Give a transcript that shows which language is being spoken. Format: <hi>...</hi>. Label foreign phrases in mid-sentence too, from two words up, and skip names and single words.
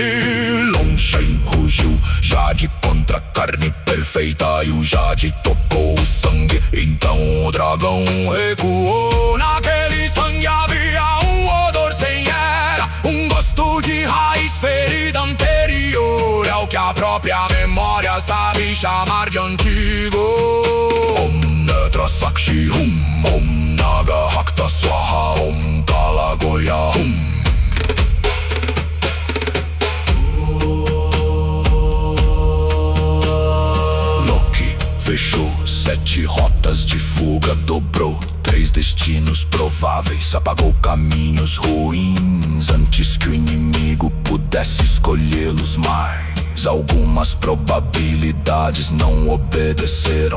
<pt>Long Shen rugiu, Jade contra a carne perfeita, e o Jade tocou o sangue, então o dragão recuou. Naquele sangue havia um odor sem era, um gosto de raiz ferida anterior ao que a própria memória sabe chamar de antigo.</pt> <sa>Om Netra Sakshi Hum, Om Naga Hakta Swaha, Om Kala Goya Hum.</sa> <pt>Loki fechou 7 rotas de fuga, dobrou 3 destinos prováveis, apagou caminhos ruins antes que o inimigo pudesse escolhê-los mais. Algumas probabilidades não obedeceram.</pt>